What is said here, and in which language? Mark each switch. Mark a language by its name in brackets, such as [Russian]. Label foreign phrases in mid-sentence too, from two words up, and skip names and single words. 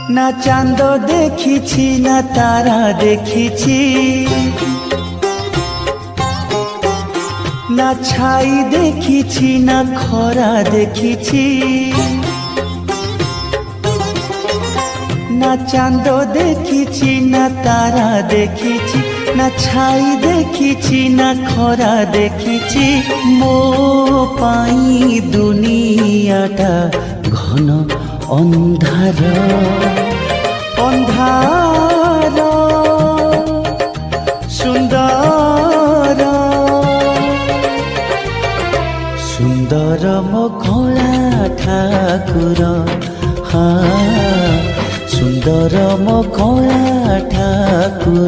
[Bangla] চাঁদ দেখিছি না তারা দেখিছি, না ছাই দেখিছি না খরা দেখিছি, না চাঁদ দেখিছি না তারা দেখিছি, না ছাই দেখিছি না খরা দেখিছি। [Odia] ମୋ ପାଇଁ ଦୁନିଆଟା ଘନ ଅନ୍ଧାର ଅନ୍ଧାର ସୁନ୍ଦର ସୁନ୍ଦର ମୋ କଳା ଠାକୁର, ସୁନ୍ଦର ମୋ କଳା ଠାକୁର।